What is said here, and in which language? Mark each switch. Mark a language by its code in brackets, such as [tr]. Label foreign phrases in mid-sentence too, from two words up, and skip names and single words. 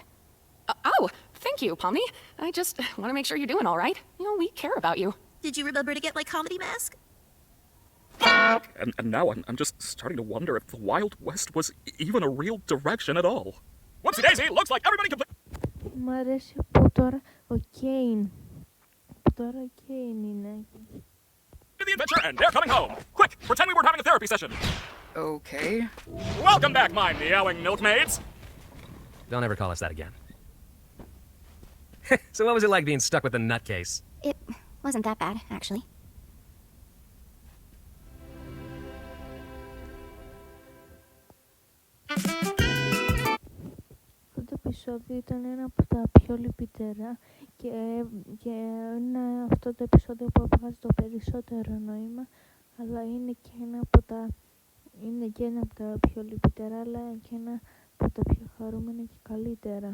[en] Oh, thank you, Pomni. I just want to make sure you're doing all right. You know, we care about you. Did you remember to get my comedy mask? And now I'm just starting to wonder if the Wild West was even a real direction at all. Whoopsie daisy, looks like everybody complete. [el] Μ' αρέσει που τώρα ο Κέιν. Που τώρα ο Κέιν είναι. [en] The adventure and they're coming home. Quick, pretend we were having a therapy session. Okay. Welcome back, my meowing milkmaids. Don't ever call us that again. So what was it like being stuck with the nutcase? It wasn't that bad, actually. [el] Αυτό το επεισόδιο ήταν ένα από τα πιο λυπητερά και είναι αυτό το επεισόδιο που έβγαζε το περισσότερο νόημα, αλλά είναι και ένα από τα πιο λυπητερά, αλλά και ένα από τα πιο χαρούμενα και καλύτερα.